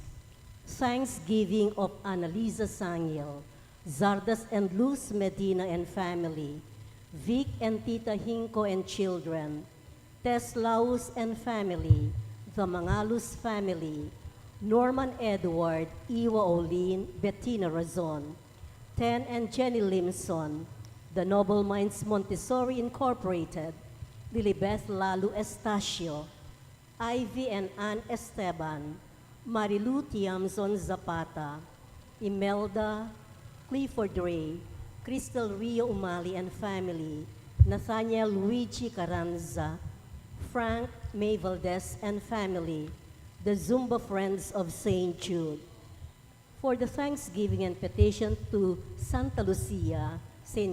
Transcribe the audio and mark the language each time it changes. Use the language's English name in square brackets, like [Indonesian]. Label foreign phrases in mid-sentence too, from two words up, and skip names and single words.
[English] Thanksgiving of Annalisa Sangiel, Zardas and Luz Medina and family, Vic and Tita Hinko and children, Tess Laus and family, the Mangalus family, Norman Edward, Iwa Olin, Bettina Razon, Ten and Jenny Limson, the Noble Minds Montessori Incorporated, Lilibeth Lalu Estacio, Ivy and Ann Esteban, Marilu Tiamzon Zapata, Imelda, Clifford Ray, Crystal Rio Umali and family, Nathaniel Luigi Carranza, Frank May Valdez and family, the Zumba Friends of St. Jude. For the thanksgiving and petition to Santa Lucia, St.